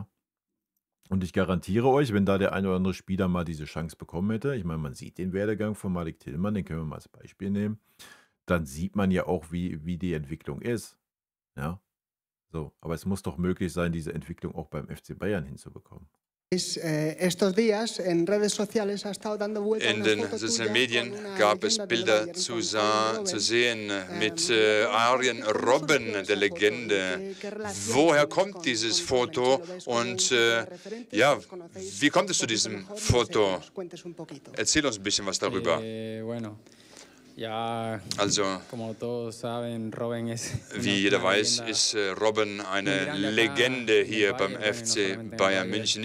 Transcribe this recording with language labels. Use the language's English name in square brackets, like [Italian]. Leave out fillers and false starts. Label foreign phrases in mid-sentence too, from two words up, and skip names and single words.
[German] Und ich garantiere euch, wenn da der ein oder andere Spieler mal diese Chance bekommen hätte, ich meine, man sieht den Werdegang von Malik Tillmann, den können wir mal als Beispiel nehmen, dann sieht man ja auch, wie die Entwicklung ist. Ja. So, aber es muss doch möglich sein, diese Entwicklung auch beim FC Bayern hinzubekommen. [Spanish] Estos días en redes sociales ha estado dando vueltas [German] In den sozialen Medien gab es Bilder zu sehen mit Arjen Robben, der Legende. Woher kommt dieses Foto und ja, wie kommt es zu diesem Foto? Erzähl uns ein bisschen was darüber. Also, wie jeder weiß, ist Robben eine Legende hier beim FC Bayern München.